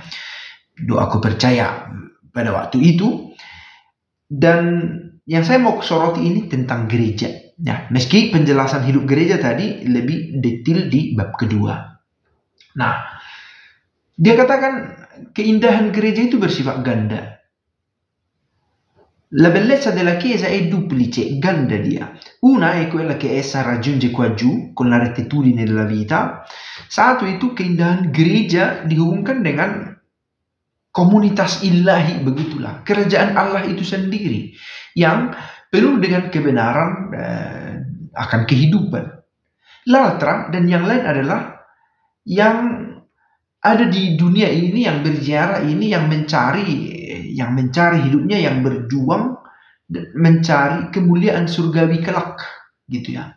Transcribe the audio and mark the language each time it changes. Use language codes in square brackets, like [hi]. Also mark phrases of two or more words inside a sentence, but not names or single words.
[id] Doa aku percaya pada waktu itu. Dan yang saya mau soroti ini tentang gereja. Ya, meski penjelasan hidup gereja tadi lebih detail di bab kedua. Nah, dia katakan keindahan gereja itu bersifat ganda. [it] La bellezza della Chiesa è duplice, [id] ganda dia. [it] Una è quella che essa raggiunge qua giù, con la rettitudine della vita. [id] Satu itu keindahan gereja dihubungkan dengan komunitas ilahi, begitulah. Kerajaan Allah itu sendiri, yang penuh dengan kebenaran akan kehidupan. L'altra, dan yang lain adalah yang ada di dunia ini, yang berziarah ini, yang mencari hidupnya, yang berjuang mencari kemuliaan surgawi kelak, gitu ya.